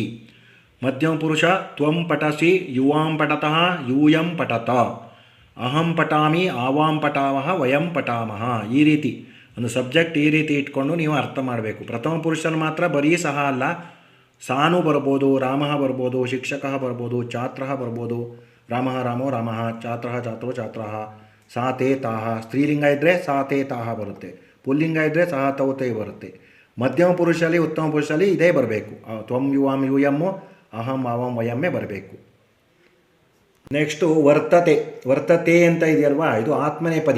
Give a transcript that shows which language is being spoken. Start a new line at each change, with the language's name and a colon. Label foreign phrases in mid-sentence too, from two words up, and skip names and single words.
Sanskrit: ಮಧ್ಯಮ ಪುರುಷ ತ್ವಂ ಪಠಸಿ ಯುವಾಂ ಪಠತಃ ಯೂಯಂ ಪಠತ. ಅಹಂ ಪಠಾಮಿ ಆವಾಂ ಪಠಾಮಃ ವಯಂ ಪಠಾಮಃ.
Kannada: ಈ ರೀತಿ ಒಂದು ಸಬ್ಜೆಕ್ಟ್ ಈ ರೀತಿ ಇಟ್ಕೊಂಡು ನೀವು ಅರ್ಥ ಮಾಡಬೇಕು. ಪ್ರಥಮ ಪುರುಷನ ಮಾತ್ರ ಬರೀ ಸಹ ಅಲ್ಲ, ಸಾನು ಬರ್ಬೋದು, ರಾಮಃ ಬರ್ಬೋದು, ಶಿಕ್ಷಕಃ ಬರ್ಬೋದು, ಛಾತ್ರಃ ಬರ್ಬೋದು.
Sanskrit: ರಾಮಃ ರಾಮೋ ರಾಮಃ, ಛಾತ್ರಃ ಛಾತ್ರೋ ಛಾತ್ರಃ, ಸಾ ತೇ ತಾಹ.
Kannada: ಸ್ತ್ರೀಲಿಂಗ ಇದ್ದರೆ
Sanskrit: ಸಾ ತೇ ತಾಹ
Kannada: ಬರುತ್ತೆ, ಪುಲ್ಲಿಂಗ ಇದ್ದರೆ
Sanskrit: ಸಹ ತೌ ತೇ
Kannada: ಬರುತ್ತೆ. ಮಧ್ಯಮ ಪುರುಷಲ್ಲಿ ಉತ್ತಮ ಪುರುಷಲ್ಲಿ ಇದೇ ಬರಬೇಕು.
Sanskrit: ತ್ವಂ ಯುವಾಂ ಯೂಯಮ್ಮು, ಅಹಂ ಆವಾಂ ವಯಮ್ಮೇ
Kannada: ಬರಬೇಕು. ನೆಕ್ಸ್ಟು ವರ್ತತೆ. ವರ್ತತೆ ಅಂತ ಇದೆಯಲ್ವಾ, ಇದು ಆತ್ಮನೇಪದಿ.